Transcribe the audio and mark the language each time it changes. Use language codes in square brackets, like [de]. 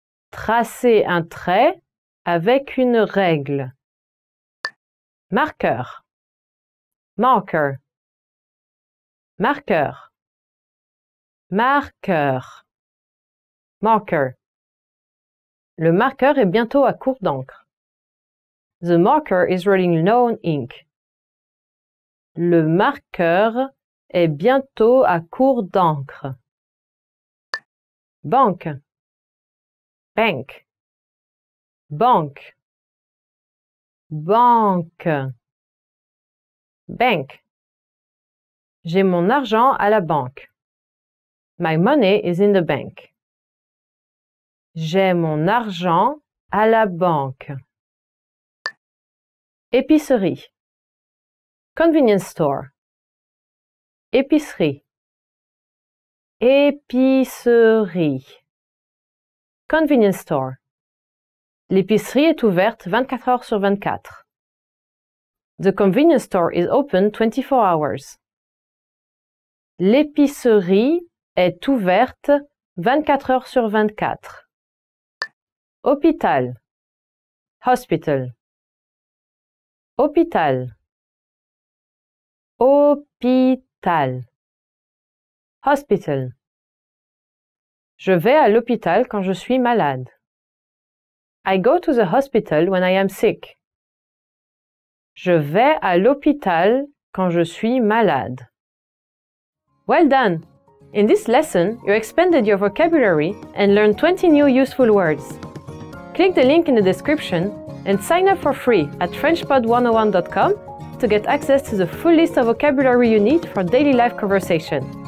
[fr] Tracer un trait avec une règle. Marqueur. [en] Marker. [fr] Marqueur. Marqueur. [en] Marker. [fr] Le marqueur est bientôt à court d'encre. [en] The marker is running low on ink. [fr] Le marqueur est bientôt à court d'encre. Banque. [en] Bank. [fr] Banque. Banque. [en] Bank. [fr] J'ai mon argent à la banque. [en] My money is in the bank. [fr] J'ai mon argent à la banque. Épicerie. [en] Convenience store. [fr] Épicerie. Épicerie. [en] Convenience store. [fr] L'épicerie est ouverte 24 heures sur 24. [en] The convenience store is open 24 hours. [fr] L'épicerie est ouverte 24 heures sur 24. Hôpital. [en] Hospital. [fr] Hôpital. Hôpital. [en] Hospital. [fr] Je vais à l'hôpital quand je suis malade. [en] I go to the hospital when I am sick. [fr] Je vais à l'hôpital quand je suis malade. [en] Well done! In this lesson, you expanded your vocabulary and learned 20 new useful words. Click the link in the description and sign up for free at FrenchPod101.com to get access to the full list of vocabulary you need for daily life conversation.